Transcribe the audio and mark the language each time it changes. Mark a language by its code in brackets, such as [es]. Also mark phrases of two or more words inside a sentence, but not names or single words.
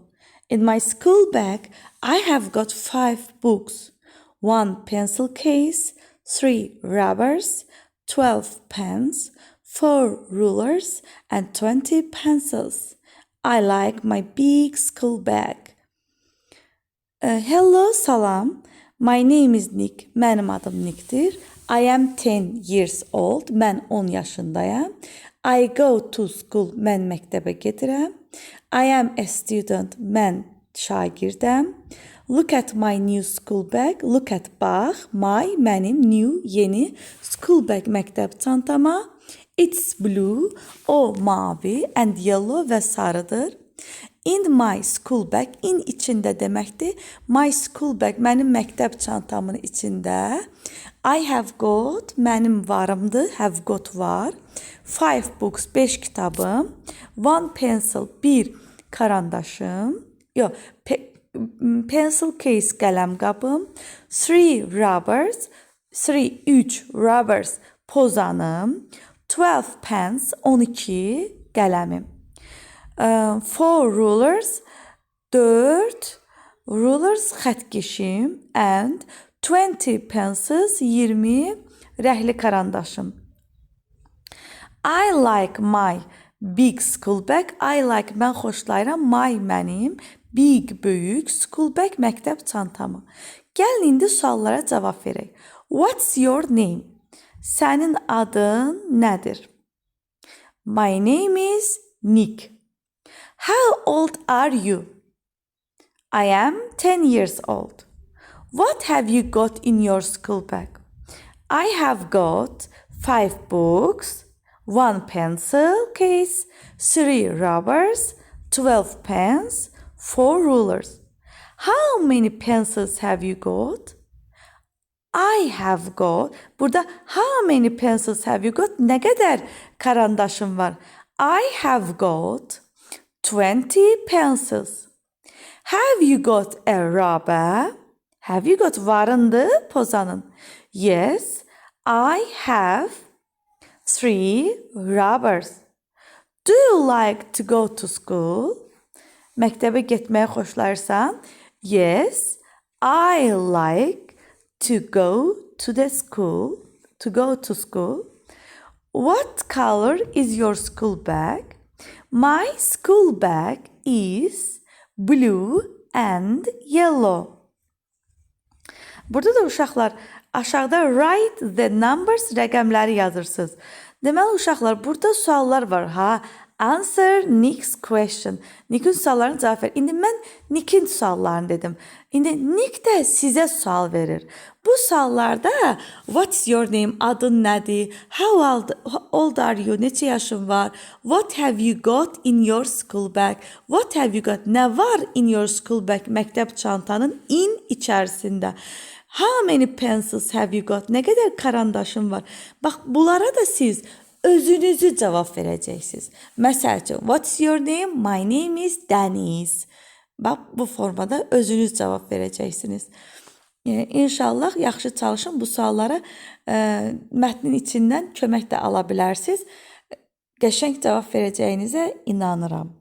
[en] In my school bag, I have got 5 books, 1 pencil case, 3 rubbers, 12 pens, 4 rulers, and 20 pencils. I like my big school bag. Hello, salam. My name is Nick. [az] Mənim adım Nick'dir. [en] I am 10 years old. [az] Mən 10 yaşındayam. [en] I go to school. [az] Mən məktəbə gedirəm. [en] I am a student. [az] Mən şagirdəm. [en] Look at my new school bag. Look at bax. My, mənim, new, yeni. School bag, [az] məktəb çantama. [en] It's blue. [az] O mavi [en] and yellow [az] və sarıdır. [en] In my school bag, in [az] içində deməkdir. [en] My school bag, [az] mənim məktəb çantamın içində. [en] I have got, [az] mənim varımdır, [en] have got var. 5 books, 5 kitabım. 1 pencil, 1 karandaşım. [az] Yox, [en] pencil case, [az] qələm qabım. [en] 3 rubbers, 3 rubbers, pozanım. 12 pens, 12 qələmim. 4 rulers, 4 rulers xətkeşim and 20 pencils, 20 [az] rəhli karandaşım. [en] I like my big school bag. I like, [az] mən xoşlayıram my, mənim big, böyük [en] school bag, [az] məktəb çantamı. Gəlin indi suallara cavab verək. [en] What's your name? [az] Sənin adın nədir? [en] My name is Nick. How old are you? I am 10 years old. What have you got in your school bag? I have got 5 books, 1 pencil case, 3 rubbers, 12 pens, 4 rulers. How many pencils have you got? I have got. Burada how many pencils have you got? [az] Nə qədər karandaşım var? [en] I have got 20 pencils. Have you got a rubber? Have you got [az] varındı pozanın? [en] Yes, I have 3 rubbers. Do you like to go to school? [az] Məktəbə getməyi xoşlayırsan? [en] Yes, I like to go to the school. To go to school. What color is your school bag? My school bag is blue and yellow. [az] Burada da uşaqlar aşağıda [en] write the numbers [az] rəqəmləri yazırsınız. Deməli uşaqlar burada suallar var. Ha, [en] answer Nick's question. [az] Nick'in suallarına cavab ver. İndi mən Nick'in suallarını dedim. İndi Nick də sizə sual verir. Bu suallarda [en] what's your name, [az] adın nədir? [en] How old are you? [az] Neçə yaşın var? [en] What have you got in your school bag? What have you got? [az] Nə var [en] in your school bag? [az] Məktəb çantanın in içərisində. [en] How many pencils have you got? [az] Nə qədər karandaşın var? Bax, bunlara da siz özünüzü cavab verəcəksiniz. Məsəl üçün, [en] what's your name? My name is Deniz. [az] Bax, bu formada özünüz cavab verəcəksiniz. İnşallah yaxşı çalışın. Bu suallara mətnin içindən kömək də ala bilərsiniz. Qəşəng cavab verəcəyinizə inanıram.